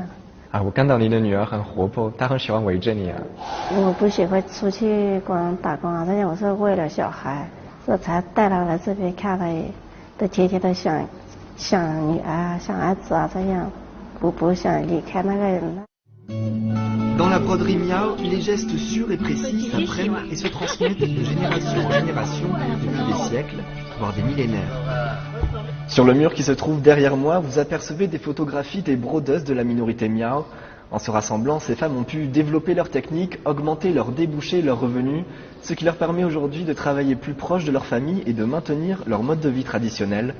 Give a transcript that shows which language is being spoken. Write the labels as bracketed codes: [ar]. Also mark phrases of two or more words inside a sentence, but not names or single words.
[zh] 啊，我看到你的女儿很活泼，她很喜欢围着你啊。我不喜欢出去光打工啊，这样我是为了小孩。这才带他来这边看了，都天天都想女儿啊，想儿子啊，这样不想离开那个人了。 [fr] Dans la broderie Miao, les gestes sûrs et précis s'apprennent et se transmettent de génération en génération depuis des siècles, voire des millénaires. Sur le mur qui se trouve derrière moi, vous apercevez des photographies des brodeuses de la minorité Miao. En se rassemblant, ces femmes ont pu développer leurs techniques, augmenter leurs débouchés, leurs revenus, ce qui leur permet aujourd'hui de travailler plus proche de leur famille et de maintenir leur mode de vie traditionnel.